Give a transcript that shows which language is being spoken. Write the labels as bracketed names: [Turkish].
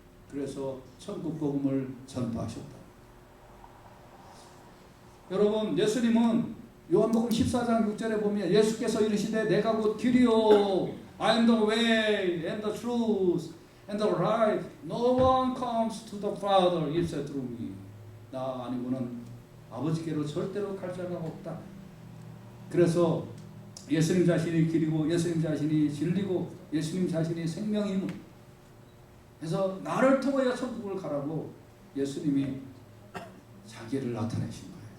[Korean] 그래서 천국 복음을 전파하셨다. 여러분, 예수님은 요한복음 14장 6절에 보면 예수께서 이르시되 내가 곧 길이요 [English] I am the way and the truth and the life. No one comes to the Father except through me. [Korean] 나 아니고는 아버지께로 절대로 갈 자가 없다. 그래서 예수님 자신이 길이고 예수님 자신이 진리고 예수님 자신이 생명이므로 그래서 나를 통하여 천국을 가라고 예수님이 자기를 나타내신 거예요.